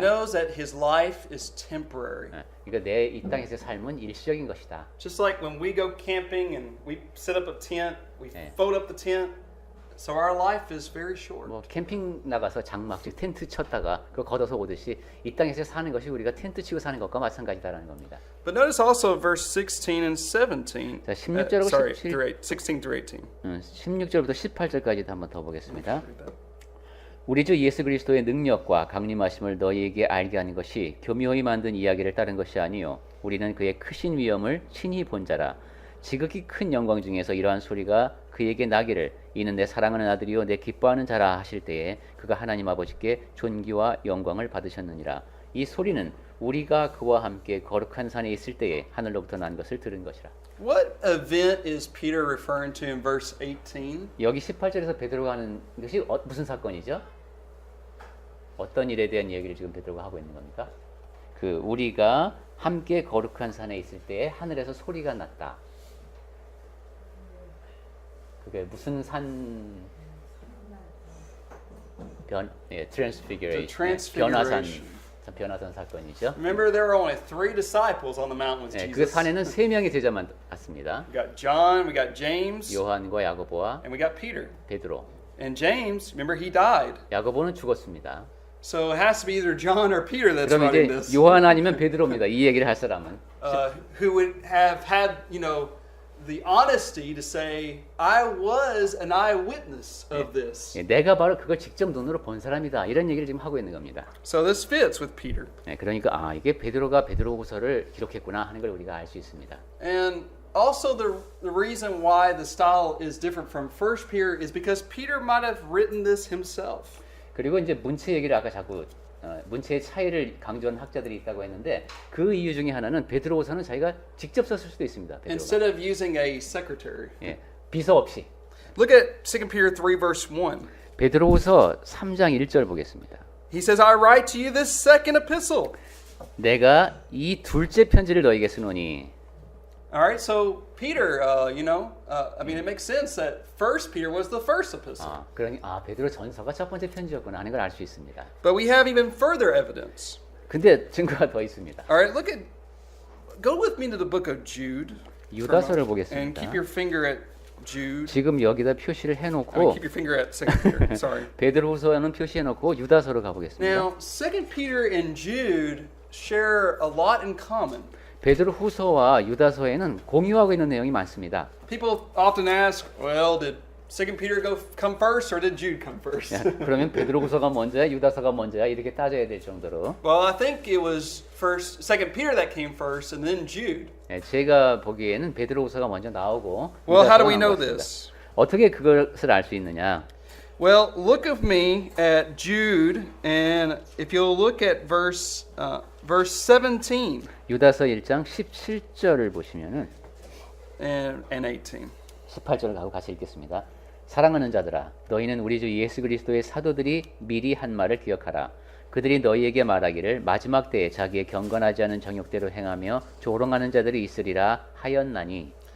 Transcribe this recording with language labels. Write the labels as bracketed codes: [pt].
[en] knows that his life is temporary. [ko] 그러니까 내 이 땅에서의 삶은 일시적인 것이다. [en] Just like when we go camping and we set up a tent, we Yeah. fold up the tent. So our life is very short. [ko] 뭐 캠핑 나가서 장막 즉 텐트 쳤다가 그거 걷어서 오듯이 이 땅에서 사는 것이 우리가 텐트 치고 사는 것과 마찬가지다라는 겁니다. [en] But notice also verse 16 and 17. [ko] 자, 16절하고 [en] sorry, 17. through 16 through 18. [ko] 16절부터 18절까지도 한번 더 보겠습니다. 우리 주 예수 그리스도의 능력과 강림하심을 너희에게 알게 하는 것이 교묘히 만든 이야기를 따른 것이 아니요 우리는 그의 크신 위엄을 친히 본 자라. 지극히 큰 영광 중에서 이러한 소리가 그에게 나기를 이는 내 사랑하는 아들이요 내 기뻐하는 자라 하실 때에 그가 하나님 아버지께 존귀와 영광을 받으셨느니라. 이 소리는 우리가 그와 함께 거룩한 산에 있을 때에 하늘로부터 난 것을 들은 것이라. [en] What event is Peter referring to in verse 18? [ko] 여기 18절에서 베드로가 하는 것이 무슨 사건이죠? 어떤 일에 대한 이야기를 지금 베드로가 하고 있는 겁니까? 그 우리가 함께 거룩한 산에 있을 때에 하늘에서 소리가 났다. 그게 무슨 산? [en] transfiguration, Transfiguration. [ko] 변화산 사건이죠. [en] Remember, there were only 3 disciples on the mountain with [ko] 그 [en] Jesus. [ko] 산에는 3명의 제자만 왔습니다. [en] We got John, we got James, [ko] 요한과 야고보와 [en] and we got Peter. [ko] 베드로. [en] And James, remember, he died. [ko] 야고보는 죽었습니다. [en] So it has to be either John or Peter that's [ko] 그럼 [en] writing [ko] 이제 [en] this. [ko] 요한 아니면 베드로입니다. 이 얘기를 할 사람은. [en] Who would have had, the honesty to say, I was an eyewitness of this. [ko] 내가 바로 그걸 직접 눈으로 본 사람이다. 이런 얘기를 지금 하고 있는 겁니다. [en] So this fits with Peter. [ko] 그러니까 이게 베드로가 베드로후서를 기록했구나 하는 걸 우리가 알 수 있습니다. [en] And also the reason why the style is different from 1 Peter is because Peter might have written this himself. [ko] 그리고 이제 문체 얘기를 아까 자꾸 문체의 차이를 강조한 학자들이 있다고 했는데 그 이유 중에 하나는 베드로후서는 자기가 직접 썼을 수도 있습니다. 베드로가. [en] Instead of using a secretary. [ko] 비서 없이. [en] Look at 2 Peter 3 verse 1. [ko] 베드로후서 3장 1절 보겠습니다. [en] He says, I write to you this second epistle. [ko] 내가 이 둘째 편지를 너에게 쓰노니. [en] All right, so Peter, I mean, it makes sense that 1 Peter was the first epistle. [ko] 그러니 베드로 전서가 첫 번째 편지였구나 하는 걸 알 수 있습니다. [en] But we have even further evidence. [ko] 근데 증거가 더 있습니다. [en] All right, go with me to the book of Jude. [ko] 유다서를 [en] And [ko] 보겠습니다. [en] keep your finger at Jude. [ko] 지금 여기다 표시를 [en] I mean, [ko] 해놓고 [en] keep your finger at 2 Peter. Sorry. [ko] 베드로후서는 표시해놓고 유다서로 가보겠습니다. [en] Now, 2 Peter and Jude share a lot in common. [ko] 베드로후서와 유다서에는 공유하고 있는 내용이 많습니다. [en] People often ask, well, did 2 Peter come first or did Jude come first? [ko] 그러면 베드로후서가 먼저야, 유다서가 먼저야 이렇게 따져야 될 정도로. [en] Well, I think it was 2 Peter that came first and then Jude. [ko] 제가 보기에는 베드로후서가 먼저 나오고. [en] Well, how do [ko] 유다서가 [en] we know [ko] 나온 것 같습니다. [en] this? [ko] 어떻게 그것을 알 수 있느냐? [en] Well, look with me at Jude, and if you'll look at verse 17 [ko] 유다서 1장 17절을 보시면은 [en] and 18. [ko] 18절을 가고 같이 읽겠습니다. 사랑하는 자들아, 너희는 우리 주 예수 그리스도의 사도들이 미리 한 말을 기억하라. 그들이 너희에게 말하기를 마지막 때에 자기의 경건하지 않은 정욕대로 행하며 조롱하는 자들이 있으리라 하였나니.